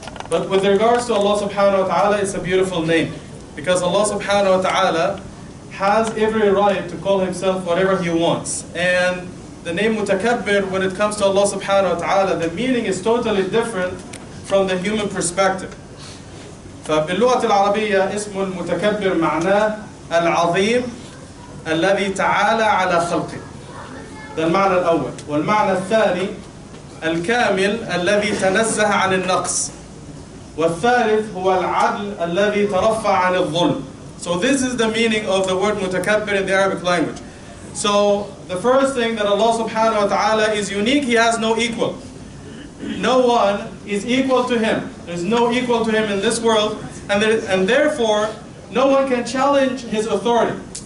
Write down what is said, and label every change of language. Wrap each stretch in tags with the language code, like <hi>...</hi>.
<en>But with regards to Allah subhanahu wa ta'ala, it's a beautiful name. Because Allah subhanahu wa ta'ala has every right to call himself whatever he wants. And the name Mutakabbir, when it comes to Allah subhanahu wa ta'ala, the meaning is totally different from the human perspective.</en> <ar>فباللغة العربية اسم المتكبر معناه العظيم الذي تعالى على خلقه. ده المعنى الأول. والمعنى الثاني الكامل الذي تنزه عن النقص. والثالث هو العدل الذي ترفع عن الظلم.</ar> <en>So this is the meaning of the word mutakabbir in the Arabic language. So the first thing, that Allah subhanahu wa ta'ala is unique, he has no equal. No one is equal to him. There's no equal to him in this world, and therefore no one can challenge his authority.</en>